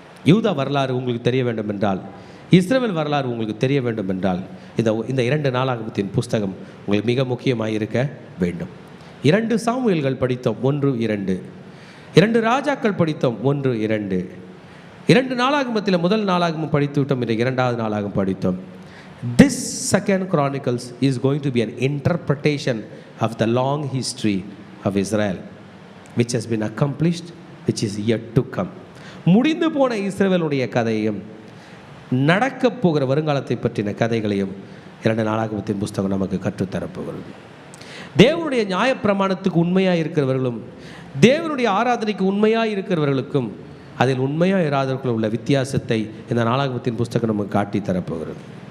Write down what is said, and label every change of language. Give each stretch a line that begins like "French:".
Tamil: யூதா வரலாறு உங்களுக்கு தெரிய வேண்டும் என்றால், இஸ்ரவேல் வரலாறு உங்களுக்கு தெரிய வேண்டும் என்றால், இந்த 2 நாளாகமத்தின் புஸ்தகம் உங்களுக்கு மிக முக்கியமாக இருக்க வேண்டும். 2 சாமுவேல்கள் படித்தோம், 1, 2. 2 ராஜாக்கள் படித்தோம், 1, 2. 2 நாளாகமத்தில் முதல் நாளாகமம் படித்து விட்டோம், இன்றைக்கு 2வது நாளாகமம் படித்தோம்.
English: This 2nd Chronicles is going to be an interpretation of the long history of Israel, which has been accomplished, which is yet to come.
Tamil: முடிந்து போன இஸ்ரவேலுடைய கதையையும் நடக்கப் போகிற வருங்காலத்தை பற்றின கதைகளையும் 2 நாளாகமத்தின் புஸ்தகம் நமக்கு கற்றுத்தரப்போகிறது. தேவனுடைய நியாயப்பிரமாணத்துக்கு உண்மையாக இருக்கிறவர்களும் தேவனுடைய ஆராதனைக்கு உண்மையாக இருக்கிறவர்களுக்கும் அதில் உண்மையாக இராதவர்களும் உள்ள வித்தியாசத்தை இந்த நாளாகமத்தின் புஸ்தகம் நமக்கு காட்டி தரப்போகிறது.